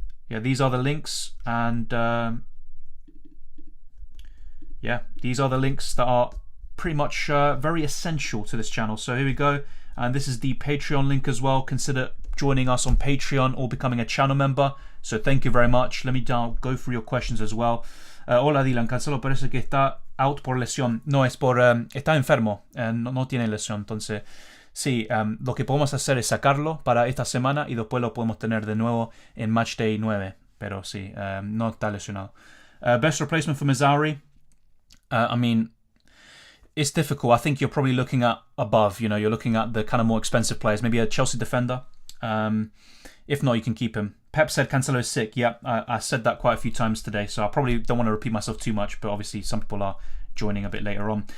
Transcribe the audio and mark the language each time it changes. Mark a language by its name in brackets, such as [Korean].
[English] Yeah, these are the links. And yeah, these are the links that are pretty much very essential to this channel. So here we go. And this is the Patreon link as well. Consider joining us on Patreon or becoming a channel member. So thank you very much. Let me now go through your questions as well. [Spanish] Hola Dylan, Cancelo parece que está out por lesión. No, es por... está enfermo. No tiene lesión. Entonces, sí, lo que podemos hacer es sacarlo para esta semana y después lo podemos tener de nuevo en Matchday 9. Pero sí, no está lesionado. [English] Best replacement for Mazzari? I mean... It's difficult. I think you're probably looking at above, you know, you're looking at the kind of more expensive players, maybe a Chelsea defender. If not, you can keep him. Pep said Cancelo is sick. Yeah, I said that quite a few times today, so I probably don't want to repeat myself too much, but obviously some people are joining a bit later on.